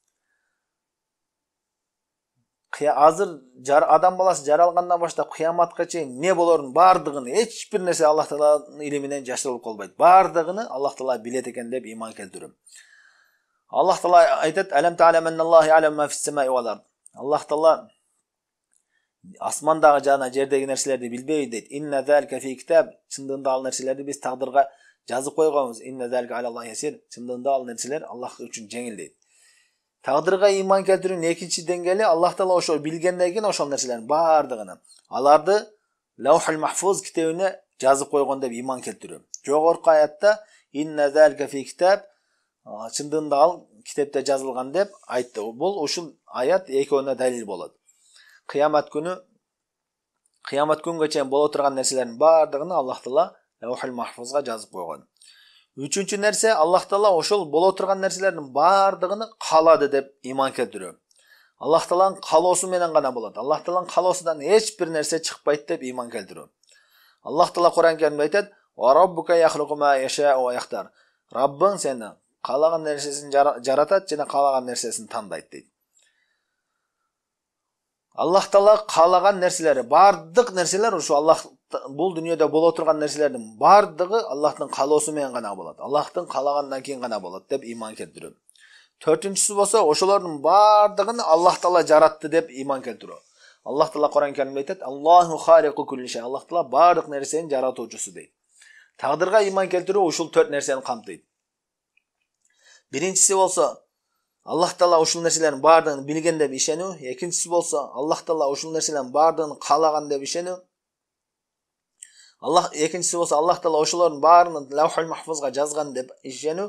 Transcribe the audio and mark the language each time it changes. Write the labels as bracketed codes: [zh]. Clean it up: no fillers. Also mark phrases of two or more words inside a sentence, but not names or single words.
[ky] Азыр адам баласы жаралгандан баштап кыяматка чейин не болорун бардыгын эч бир нерсе Аллах Тааланын илиминен жашырылып калбайт. Бардыгыны Аллах Таала билет экен деп ыйман келтирүү. Аллах Таала айтат: [ar] "ألم تعلم أن الله يعلم ما في السماء والأرض." [ky] Аллах Таала асмандагы жана жердеги нерселерди билбейби дейт. [ar] إن ذلك في كتاب. [ky] Чындыгында ал нерселерди биз тагдырга жазып койгонбуз. [ar] إن ذلك على الله يسير. [ky] Чындыгында ал нерселер Аллах үчүн жеңил дейт. Тагдырга ыйман келтирүүнүн экинчи деңгээли Аллах Таала ошо билгенден кийин ошол нерселердин бардыгын аларды Лаухул Махфуз китебине жазып койгон деп ыйман келтирүү. Жогорку аятта [ar] إن ذلك في كتاب, [ky] чындыгында ал китепте жазылган деп айтты. Бул ушул аят экөөнө далил болот. Кыямат күнгө чейин боло турган нерселердин бардыгын Аллах Таала Лаухул Махфузга жазып койгон. Үчүнчү нерсе Аллах Таала ошол боло турган нерселердин бардыгыны каалады деп ыйман келтирүү. Аллах Тааланын каалоосу менен гана болот. Аллах Тааланын каалоосунан эч бир нерсе чыкпайт деп ыйман келтирүү. Аллах Таала Кур'ан Каримде айтат: [ar] "وربك يخلق ما يشاء ويختار." [ky] Раббың сени каалаган нерсесин жаратат жана каалаган нерсесин тандайт дейт. Аллах Таала каалаган нерселери, бардык нерселер ушу Аллах бул дүйнөдө боло турган нерселердин бардыгы Аллахтын каалоосу менен гана болот. Аллахтын каалагандан кийин гана болот деп ыйман келтирүү. Төртүнчүсү болсо ошолордун бардыгын Аллах Таала жаратты деп ыйман келтирүү. Аллах Таала Кур'ан Каримде айтат: [ar] "الله خالق كل شيء." [ky] Аллах Таала бардык нерсенин жаратуучусу дейт. Тагдырга ыйман келтирүү ушул 4 нерсени камтыйт. Биринчиси болсо Аллах Таала ушул нерселердин бардыгын билген деп ишенүү. Экинчиси болсо Аллах Таала ушул нерселердин бардыгын каалаган деп ишенүү. Экинчиси болсо Аллах Таала ошолордун баарын Лаухул Махфузга жазган деп ишенүү.